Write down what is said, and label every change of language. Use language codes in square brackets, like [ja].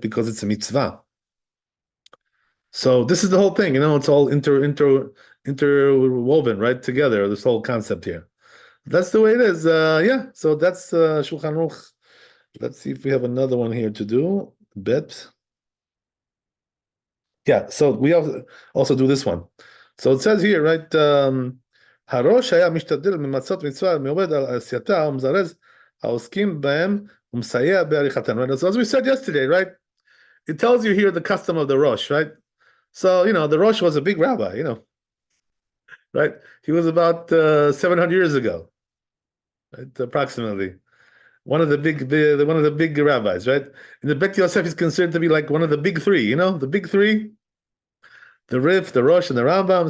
[en] Because it's a mitzvah. So this is the whole thing, it's all interwoven right together. This whole concept here. That's the way it is. Yeah. So that's Shulchan Aruch Let's see if we have another one here to do. Bet. Yeah, so we also do this one. So it says here, right? [he] הראש היה משתדל ממצות מצווה מעובד על עשייתה ומזרז העוסקים בהם ומסייע בעריכתן. [en] Right? So as we said yesterday, right? It tells you here the custom of the Rosh, right? So, the Rosh was a big rabbi, right? He was about 700 years ago, right? Approximately. One of the big rabbis, right? And the Bet Yosef is considered to be like one of the big three, the big three, the Rif, the Rosh, and the Rambam.